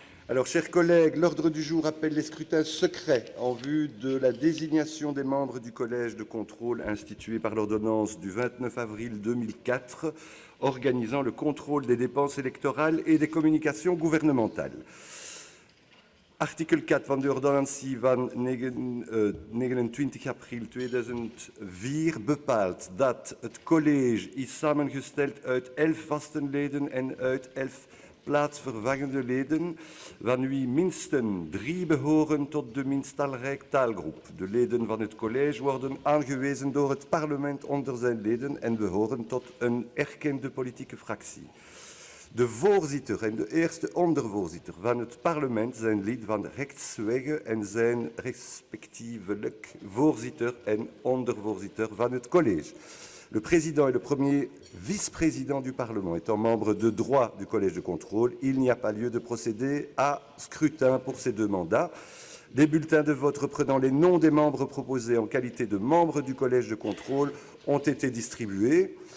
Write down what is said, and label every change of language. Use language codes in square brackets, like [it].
[fr] Alors, chers collègues, l'ordre du jour appelle les scrutins secrets en vue de la désignation des membres du collège de contrôle institué par l'ordonnance du 29 avril 2004 organisant le contrôle des dépenses électorales et des communications gouvernementales. [nl] Artikel 4 van de ordonnantie van 29 april 2004 bepaalt dat het college is samengesteld uit 11 vaste leden en uit 11 plaatsvervangende leden, van wie minstens 3 behoren tot de minst talrijk taalgroep. De leden van het college worden aangewezen door het parlement onder zijn leden en behoren tot een erkende politieke fractie. De voorzitter en de eerste ondervoorzitter van het parlement zijn lid van rechtswege en zijn respectievelijk voorzitter en ondervoorzitter van het college. [fr] Le président et le premier vice-président du Parlement étant membres de droit du collège de contrôle, il n'y a pas lieu de procéder à scrutin pour ces deux mandats. Des bulletins de vote reprenant les noms des membres proposés en qualité de membres du collège de contrôle ont été distribués.